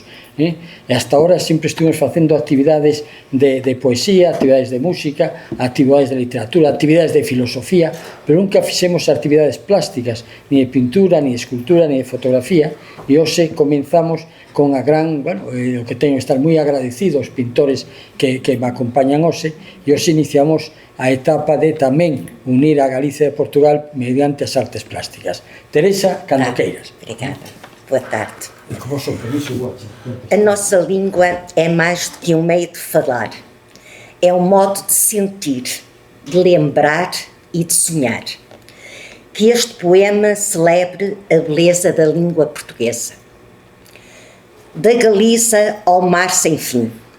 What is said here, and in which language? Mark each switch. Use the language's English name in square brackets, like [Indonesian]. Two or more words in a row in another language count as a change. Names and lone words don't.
[Galician] E hasta ahora sempre estuvimos facendo actividades de poesía, actividades de música, actividades de literatura, actividades de filosofía, pero nunca fixemos actividades plásticas, ni de pintura, ni de escultura, ni de fotografía, e hoxe comenzamos con a gran, bueno, o que teño que estar moi agradecido aos pintores que me acompañan hoxe, e hoxe iniciamos a etapa de tamén unir a Galicia e Portugal mediante as artes plásticas. Teresa, cando queiras. [Portuguese] Obrigada. Boa tarde. A nossa língua é mais do que um meio de falar. É um modo de sentir, de lembrar e de sonhar. Que este poema celebre a beleza da língua portuguesa. Da Galiza ao mar sem fim.